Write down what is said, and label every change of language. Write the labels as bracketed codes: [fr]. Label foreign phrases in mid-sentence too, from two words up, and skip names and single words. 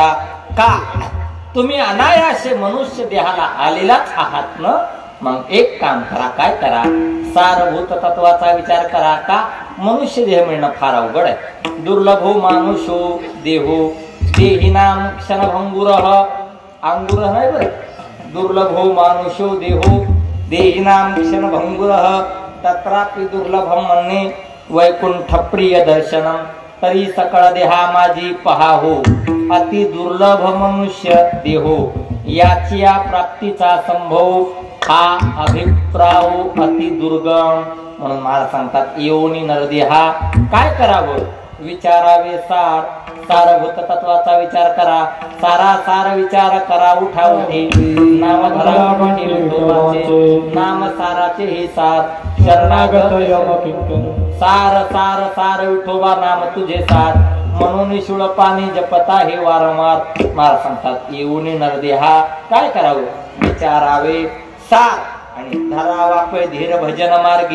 [mr] का तुम्ही अनायासे मनुष्य देहाला आलेलाच आहात ना, मग एक काम करा. काय करा? सारभूत तत्वाचा विचार करा. का मनुष्य देह मिळणं फार अवघड आहे. [sa] दुर्लभो मानुषो देहो देहिनाम क्षणभंगुर [mr] अंगुर नाही बरं. [sa] दुर्लभो मानुषो देहो देहिनाम क्षणभंगुर तत्रापि दुर्लभम म्हणणे वैकुंठ प्रिय दर्शनम [mr] तरी सकळ देहा माझी पहाहो अति दुर्लभ मनुष्य देहो याची या प्राप्तीचा संभव हा अभिप्राय अति दुर्गम. म्हणून मला सांगतात योनी नरदेहा काय करावं विचारावे सार सारभूत तत्वाचा विचार करा सारा सार विचार करा उठा उठे नाम धरा नाम साराचे हे सार शरणागत यम किंकन सार सार सार विठोबा नाम तुझे सार म्हणून शिळ पाणी जपता हे वारंवार. मला सांगतात येऊनी नरदेहा काय करावं विचारावे सार आणि धरावा पै धीर भजन मार्गी.